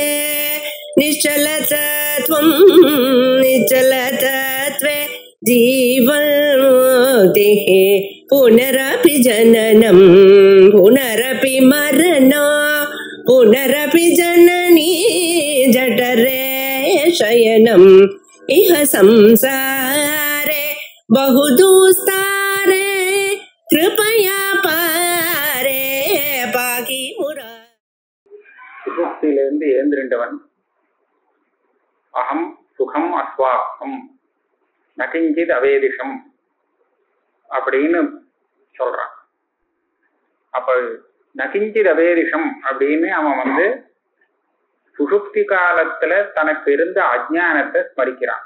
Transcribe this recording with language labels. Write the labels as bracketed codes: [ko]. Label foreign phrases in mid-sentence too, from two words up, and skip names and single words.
[sa] निश्चलतत्वं निश्चलतत्वे जीवन्मुक्तिः पुनरपि जननं पुनरपि मरणं पुनरपि जननी जठरे शयनम् इह संसारे बहुदुस्तारे कृपया पारे पाकि मुरा [ta] சுஷுப்தியிலிருந்து எழுந்திருந்தவன் [sa] अहम् सुखम् अस्वाप्सम् नकिञ्चित् अवेदिषम् [ta] அப்படின்னு சொல்றான். அப்ப [sa] नकिञ्चित् अवेदिषम् [ta] அப்படின்னு அவன் சுஷுப்தி காலத்துல தனக்கு இருந்த அஜ்ஞானத்தை ஸ்மரிக்கிறான்.